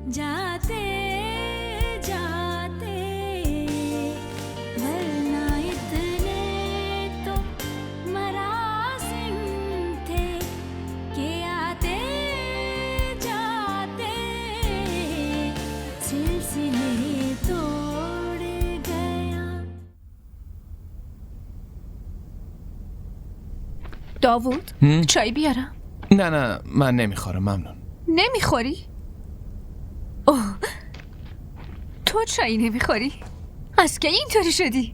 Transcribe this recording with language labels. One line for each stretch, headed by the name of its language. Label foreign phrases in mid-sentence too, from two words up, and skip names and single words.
Hindi: आते जाते वरना इतने तो मरासिम थे कि आते जाते सिलसिले तोड़ गया.
Persian: داوود چای بیارم؟ نه من نمیخورم ممنون. نمیخوری؟ اوه تو چای نمیخوری؟ از که اینطوری شدی؟